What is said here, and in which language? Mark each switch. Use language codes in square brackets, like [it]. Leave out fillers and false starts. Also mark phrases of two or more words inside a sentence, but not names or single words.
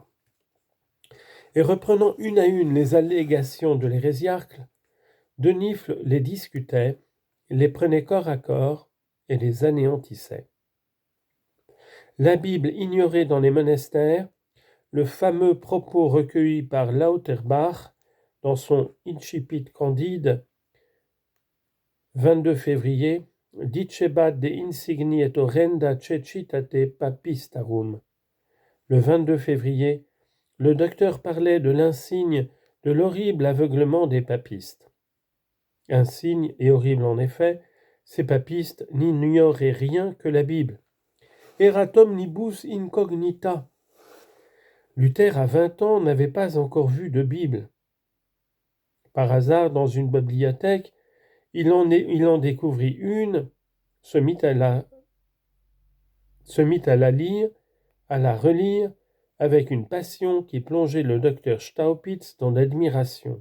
[fr] Et reprenant une à une les allégations de l'hérésiarque, Denifle les discutait, les prenait corps à corps et les anéantissait. La Bible ignorée dans les monastères, le fameux propos recueilli par Lauterbach dans son Incipit Candide, 22 février, [la] Dicebat de insigni et horrenda cecitate papistarum. [fr] Le 22 février, le docteur parlait de l'insigne, de l'horrible aveuglement des papistes. Insigne et horrible en effet, ces papistes n'ignoraient rien que la Bible. [la] Erat omnibus incognita. [fr] Luther, à 20 ans, n'avait pas encore vu de Bible. Par hasard, dans une bibliothèque, il en découvrit une, se mit à la lire, à la relire, avec une passion qui plongeait le docteur Staupitz dans l'admiration.